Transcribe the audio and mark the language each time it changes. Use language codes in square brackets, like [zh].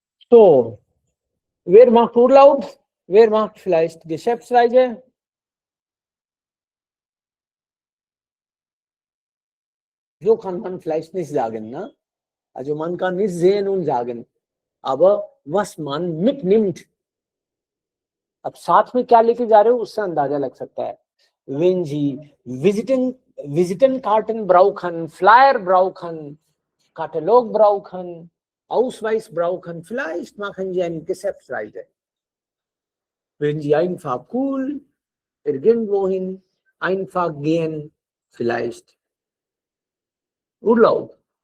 [de] So, wer macht Urlaub? Wer macht vielleicht Geschäftsreise? So kann man vielleicht nicht sagen, ne? Also man kann nicht sehen und sagen, aber was man mitnimmt, [hi] अब साथ में क्या लेके जा रहे हो उससे अंदाजा लग सकता है। [de] Wenn Sie Visitenkarten brauchen, Flyer brauchen, Katalog brauchen, Ausweis brauchen, vielleicht machen Sie eine Geschäftsreise. Wenn Sie einfach cool irgendwohin einfach gehen, vielleicht Urlaub.